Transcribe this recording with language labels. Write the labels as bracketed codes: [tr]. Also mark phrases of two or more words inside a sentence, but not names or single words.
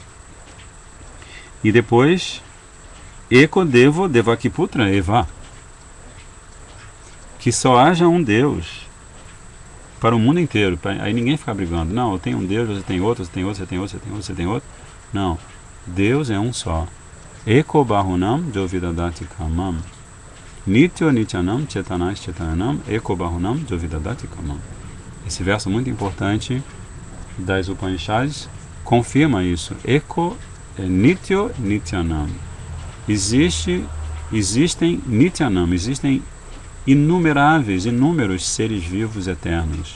[pt] E depois, [sa] Eko Devo Devakiputra Eva. [pt] Que só haja um Deus para o mundo inteiro. Aí ninguém fica brigando. Não, eu tenho um Deus, você tem outro, você tem outro, você tem outro, você tem outro, você tem outro. Não. Deus é um só. [sa] Eko Bahunam Jovidadati Kamam. Nityo Nityanam Chetanais Chetananam Eko Bahunam Jovidadati Kamam. [pt] Esse verso muito importante das Upanishads confirma isso. [sa] Eko Nityo Nityanam. [pt] Existem Nityanam, existem inúmeros seres vivos eternos.